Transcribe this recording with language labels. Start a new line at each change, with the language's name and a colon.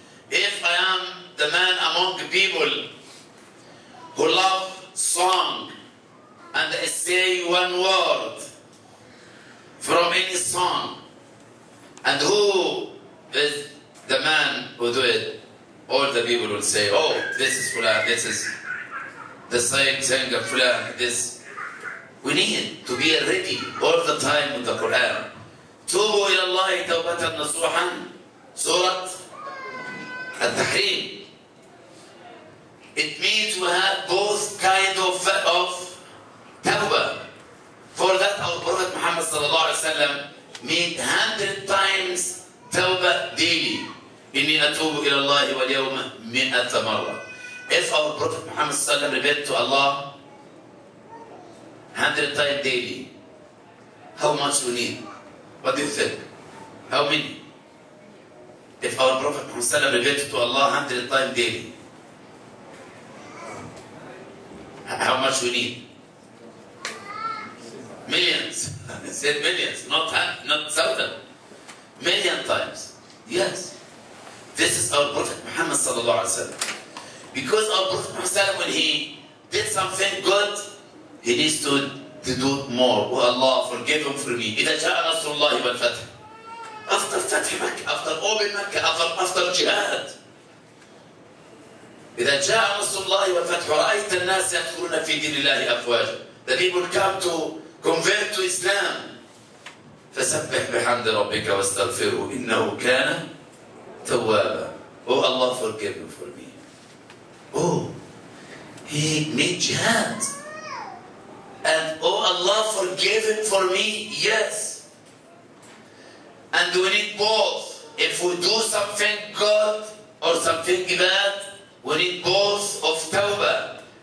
English: If I am the man among the people who love song and I say one word from any song, and who is the man who do it? All the people will say, oh, this is Fulan, this is the singer Fulan, this. We need to be ready all the time with the Quran.
Arabic: توبوا إلى الله توبة نصوحا, Surah Al-Tahrim.
English: It means we have both kind of tawbah. For that our Prophet Muhammad sallallahu alaihi wasallam made 100 times tawbah daily.
Arabic: إني أتوب إلى الله واليوم 100 مرة.
English: If our Prophet Muhammad sallallahu alaihi wasallam repent to Allah 100 times daily, how much we need? What do you think? How many? If our Prophet Muhammad sallallahu alaihi wasallam repented to Allah 100 times daily, how much we need? Millions. I said millions, not thousand. Million times. Yes. This is our Prophet Muhammad sallallahu alaihi wasallam. Because our Prophet Muhammad sallallahu alaihi wasallam, when he did something good, he needs to do more. Oh Allah, forgive him for me.
Arabic: إذا جاء نصر الله والفتح.
English: After فتح Makkah, after open Makkah, after jihad.
Arabic: إذا جاء نصر الله والفتح ورأيت الناس يدخلون في دين الله أفواجا.
English: The people come to convert to Islam.
Arabic: فسبح بحمد ربك واستغفره إنه كان توابا.
English: Oh Allah, forgive him for me. Oh, he made jihad. And oh Allah, forgive him for me. Yes. And we need both. If we do something good or something bad, we need both of tawbah.